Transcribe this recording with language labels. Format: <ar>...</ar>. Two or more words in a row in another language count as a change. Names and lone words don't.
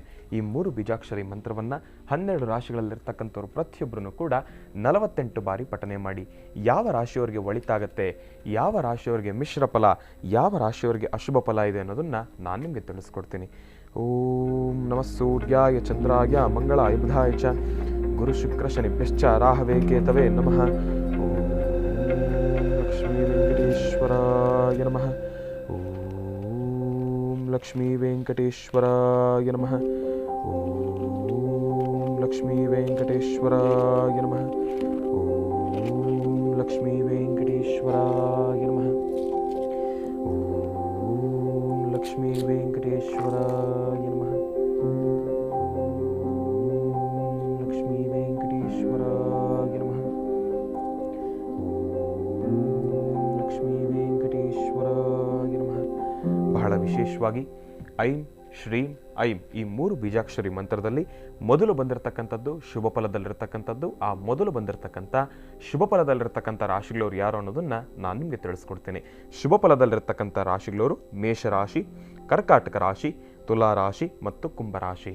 <kn>ಈ 3 ಬೀಜಾಕ್ಷರಿ ಮಂತ್ರವನ್ನು 12 ರಾಶಿಗಳಲ್ಲಿರ್ತಕ್ಕಂಥವ್ರು ಪ್ರತಿಯೊಬ್ಬರೂ ಕೂಡ 48 ಬಾರಿ ಪಠನೆ ಮಾಡಿ. ಯಾವ ರಾಶಿಯವರಿಗೆ ಒಳಿತಾಗತ್ತೆ, ಯಾವ ರಾಶಿಯವರಿಗೆ ಮಿಶ್ರ ಫಲ, ಯಾವ ರಾಶಿಯವರಿಗೆ ಅಶುಭ ಫಲ ಇದೆ ಅನ್ನೋದನ್ನು ನಾನು ನಿಮಗೆ ತಿಳಿಸ್ಕೊಡ್ತೀನಿ.</kn> <sa>ಓಂ ನಮಃ ಸೂರ್ಯಾಯ ಚಂದ್ರಾಯ ಮಂಗಳಾಯ ಬುಧಾಯ ಚ ಗುರು ಶುಕ್ರ ಶನಿಭ್ಯಶ್ಚ ರಾಹವೇ ಕೇತವೇ ನಮಃ. ಲಕ್ಷ್ಮೀ ವೆಂಕಟೇಶ್ವರಾಯ ನಮಃ. ಓಂ ಲಕ್ಷ್ಮೀ ವೆಂಕಟೇಶ್ವರಾಯ ನಮಃ. ಓಂ ಲಕ್ಷ್ಮೀ ವೆಂಕಟೇಶ್ವರಾಯ ನಮಃ. ಓಂ ಲಕ್ಷ್ಮೀ ವೆಂಕಟೇಶ್ವರಾಯ ನಮಃ. ಓಂ ಲಕ್ಷ್ಮೀ ವೆಂಕಟೇಶ್ವರಾಯ ನಮಃ. ಲಕ್ಷ್ಮೀ ವೆಂಕಟೇಶ್ವರಾಯ ನಮಃ. ಲಕ್ಷ್ಮೀ ವೆಂಕಟೇಶ್ವರಾಯ ನಮಃ.</sa> <kn>ಬಹಳ ವಿಶೇಷವಾಗಿ</kn> <sa>ಐಂ ಶ್ರೀಂ ಐಂ</sa> <kn>ಈ 3 ಬೀಜಾಕ್ಷರಿ ಮಂತ್ರದಲ್ಲಿ ಮೊದಲು ಬಂದಿರತಕ್ಕಂಥದ್ದು ಶುಭ ಫಲದಲ್ಲಿರ್ತಕ್ಕಂಥದ್ದು. ಆ ಮೊದಲು ಬಂದಿರತಕ್ಕಂಥ ಶುಭ ಫಲದಲ್ಲಿರ್ತಕ್ಕಂಥ ರಾಶಿಗಳವರು ಯಾರು ಅನ್ನೋದನ್ನು ನಾನು ನಿಮಗೆ ತಿಳಿಸ್ಕೊಡ್ತೇನೆ. ಶುಭ ಫಲದಲ್ಲಿರ್ತಕ್ಕಂಥ ರಾಶಿಗಳವರು ಮೇಷರಾಶಿ, ಕರ್ಕಾಟಕ ರಾಶಿ, ತುಲಾ ರಾಶಿ ಮತ್ತು ಕುಂಭರಾಶಿ.</kn>